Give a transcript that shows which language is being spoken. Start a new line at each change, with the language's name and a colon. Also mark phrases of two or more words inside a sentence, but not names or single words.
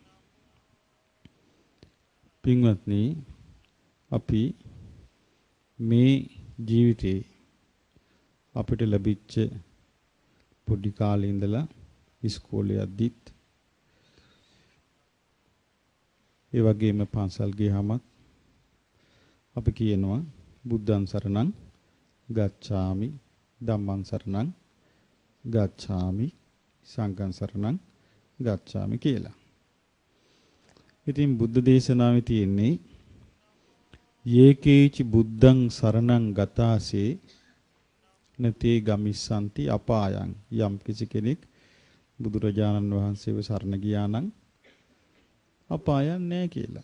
Sinhala: පින්වත්නි, අපි මේ ජීවිතේ අපිට ලැබිච්ච පොඩි කාලේ ඉඳලා ඉස්කෝලේ යද්දිත් ඒ වගේම පන්සල් ගියාමත් අපි කියනවා
Pali: බුද්ධං සරණං ගච්ඡාමි, ධම්මං සරණං ගච්ඡාමි, සංඝං සරණං ගච්ඡාමි
Sinhala: කියලා. ඉතින් බුද්ධ දේශනාවේ තියෙන්නේ
Pali: යේකේචි බුද්ධං සරණං ගතාසේ නතේ ගමිස්සanti අපායං.
Sinhala: යම් කිසි කෙනෙක් බුදුරජාණන් වහන්සේව සරණ ගියා නම් අපායන් නැහැ කියලා.